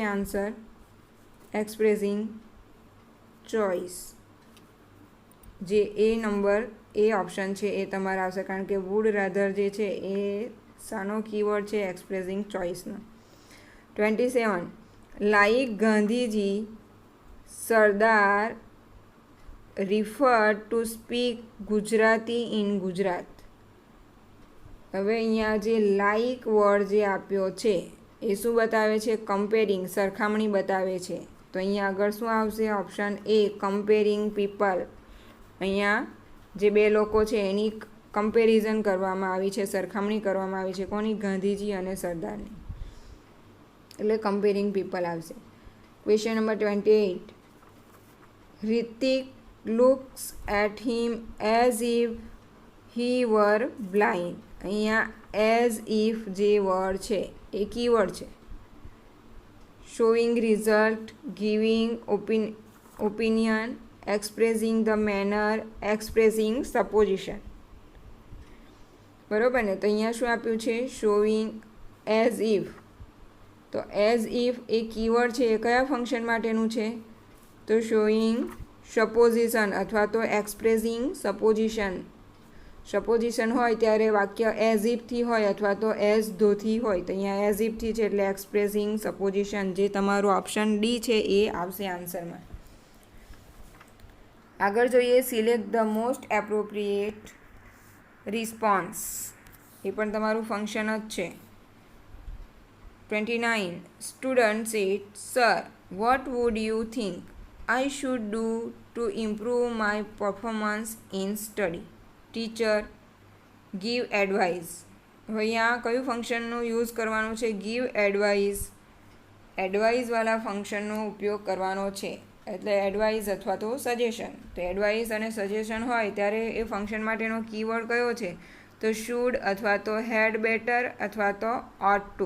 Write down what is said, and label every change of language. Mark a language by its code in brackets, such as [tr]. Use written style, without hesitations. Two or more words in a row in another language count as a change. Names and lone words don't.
[en] answer expressing choice. [gu] જે એ નંબર એ ઓપ્શન છે એ તમારે આવશે, કારણ કે [en] would rather [gu] જે છે એ શાનો કીવર્ડ છે? [en] expressing choiceનો. 27. like Gandhiji, Sardar referred to speak Gujarati in Gujarat. [gu] હવે અહીંયા જે [en] like word [gu] જે આપ્યો છે એ શું બતાવે છે? કમ્પેરિંગ, સરખામણી બતાવે છે. તો અહીંયા આગળ શું આવશે? [en] option A comparing people. [gu] અહીંયા જે બે લોકો છે એની કમ્પેરિઝન કરવામાં આવી છે, સરખામણી કરવામાં આવી છે. કોની? ગાંધીજી અને સરદારની. એટલે [en] comparing people [gu] આવશે. [en] question number 28. Ritik looks at him as if he were blind. [gu] અહીંયા [en] as if [gu] જે વર્ડ છે એ કીવર્ડ છે. [en] showing result, giving opinion, expressing the manner, expressing supposition. [gu] બરાબર ને? તો અહીંયા શું આપ્યું છે? [en] showing as if. [gu] તો [en] as if [gu] એ કીવર્ડ છે એ કયા ફંક્શન માટેનું છે? [en] તો showing supposition [gu] અથવા તો [en] expressing supposition. [gu] સપોઝિશન હોય ત્યારે વાક્ય [en] as ifથી [gu] હોય અથવા તો [en] as thoughથી [gu] હોય. તો અહીંયા [en] as ifથી [gu] છે એટલે [en] expressing supposition. [gu] જે તમારું ઓપ્શન ડી છે એ આવશે આન્સરમાં. આગળ જોઈએ [en] select the most appropriate response. [gu] એ પણ તમારું ફંક્શન જ છે. 29. [en] student said, sir what would you think I should do to improve my performance in study. Teacher, give advice. [gu] હવે અહીંયા કયું ફંક્શનનો યુઝ કરવાનો છે? [en] give advice. [gu] એડવાઇસવાળા ફંક્શનનો ઉપયોગ કરવાનો છે. એટલે એડવાઇસ અથવા તો સજેશન. તો એડવાઇસ અને સજેશન હોય ત્યારે એ ફંક્શન માટેનો કીવર્ડ કયો છે? તો શુડ અથવા તો [en] had better [gu] અથવા તો [en] ought to.